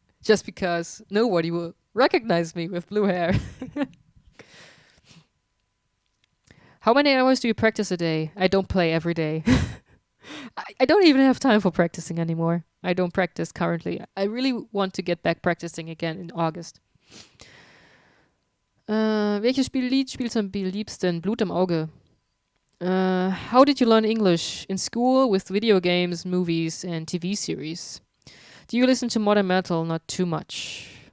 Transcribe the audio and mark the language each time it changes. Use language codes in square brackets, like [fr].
[en] Just because nobody will recognize me with blue hair. How many hours do you practice a day? I don't play every day. I don't even have time for practicing anymore. I don't practice currently. I really want to get back practicing again in August. [de] Welches Lied spielst du am liebsten? Blut im Auge. [en] How did you learn English? In school, with video games, movies, and TV series. Do you listen to modern metal? Not too much.